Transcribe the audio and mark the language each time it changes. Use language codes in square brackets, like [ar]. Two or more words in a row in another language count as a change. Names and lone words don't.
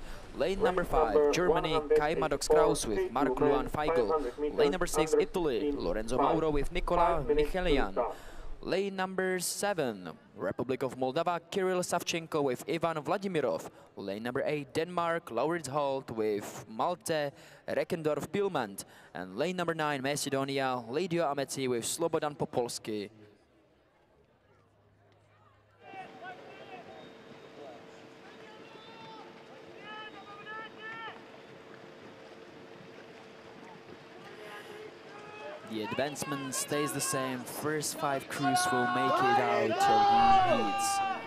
[en] Lane number 5, Germany, Kai Maddox-Kraus with Mark Luan Feigl. Lane number 6, Italy, Lorenzo Mauro with Nicola Michelian. Lane number 7, Republic of Moldova, Kirill Savchenko with Ivan Vladimirov. Lane number 8, Denmark, Laurits Holt with Malte Reckendorf-Pilmant. And lane number 9, Macedonia, Lidio Ameti with Slobodan Popolski. The advancement stays the same. First 5 crews will make it out of the heats.